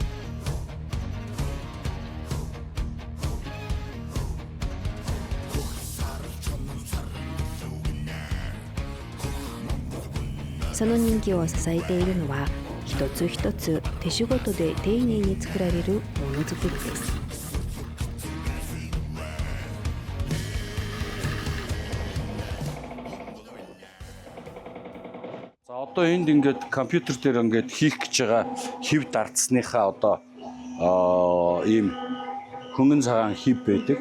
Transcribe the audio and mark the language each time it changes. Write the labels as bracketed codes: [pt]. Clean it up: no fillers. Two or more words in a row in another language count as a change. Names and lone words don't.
[ja] その人気を支えているのは一つ一つ手仕事で丁寧に作られるものづくりです。 [mn] За одоо энд ингээд компьютер дээр ингээд хийх гэж байгаа хэв дардсныхаа одоо ийм хөнгөн цагаан хэв байдаг.